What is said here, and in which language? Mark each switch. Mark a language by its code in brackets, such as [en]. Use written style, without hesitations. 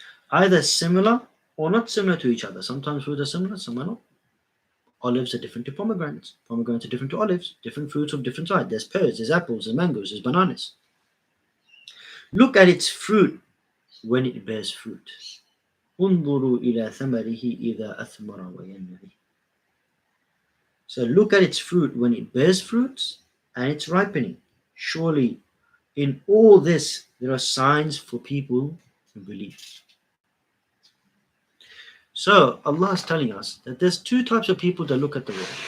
[en] Either similar or not similar to each other. Sometimes fruits are similar, some are not. Olives are different to pomegranates. Pomegranates are different to olives. Different fruits of different types. There's pears, there's apples, there's mangoes, there's bananas. Look at its fruit when it bears fruit. [ar] انظروا إلى ثمره إذا أثمر وينعي. [en] So look at its fruit when it bears fruits and it's ripening. Surely in all this there are signs for people who believe. So Allah is telling us that there's two types of people that look at the world.